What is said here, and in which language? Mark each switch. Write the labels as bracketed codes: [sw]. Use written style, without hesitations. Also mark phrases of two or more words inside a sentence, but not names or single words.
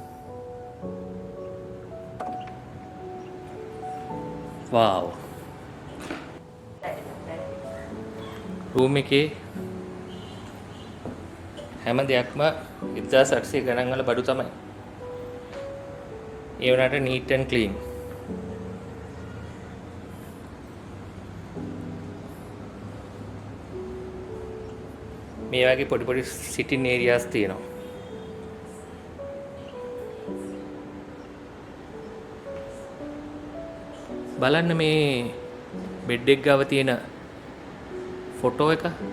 [si] wow. රූම් එකේ හැම දෙයක්ම 1800 ගණන් වල බඩු තමයි. ඒ වුණාට [en] neat and clean. [si] මේ වගේ පොඩි පොඩි [en] sitting areas [si] තියෙනවා. බලන්න මේ බෙඩ් එක ගාව තියෙන ෆොටෝ එක.